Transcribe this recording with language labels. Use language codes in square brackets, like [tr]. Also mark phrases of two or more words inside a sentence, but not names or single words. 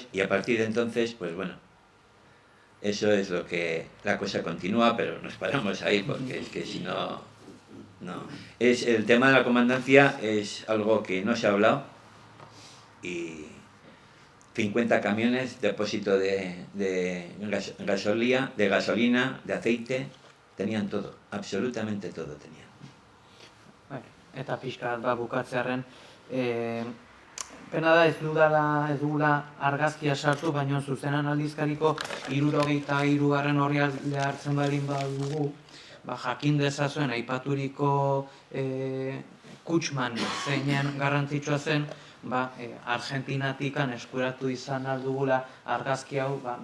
[es] y a partir de entonces, pues bueno, eso es lo que la cosa continúa, pero nos paramos ahí porque es que si no, el tema de la comandancia es algo que no se ha hablado y 50 camiones, depósito de gasolina, de aceite, tenían todo, absolutamente todo tenían. [eu] Eta pixka bat bukatzearren, pena da ez dugula argazkia sartu, baina zuzenan aldizkariko 73. orrialdea hartzen baldin badugu, jakin dezazuen aipaturiko Kussmann zeinen garrantzitsua zen, Argentinatikan eskuratu izan aldugula argazki hau